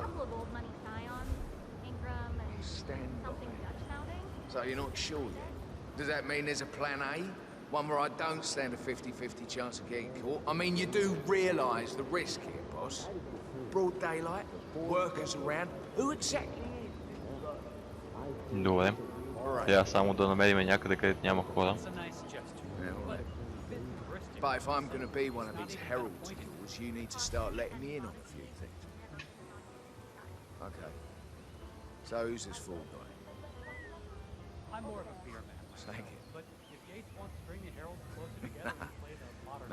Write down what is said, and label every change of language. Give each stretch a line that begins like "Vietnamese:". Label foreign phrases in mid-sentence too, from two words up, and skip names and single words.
English: couple of old money scions, Ingram and Stand something by. Dutch sounding. So you're not sure yet? Does that mean there's a plan A? One where I don't stand a 50-50 chance of getting caught? I mean, you do realise the risk here, boss. Broad daylight, workers around. Who exactly?
Bulgarian: Добре. Трябва само да намерим някъде, където няма хора.
English: But if I'm going to be one of these heralds, you need to start letting me in on a few things. Okay. So who's this fool guy? I'm more of a beer man. Thank you. But if Yates wants to bring the heralds closer together and play the modern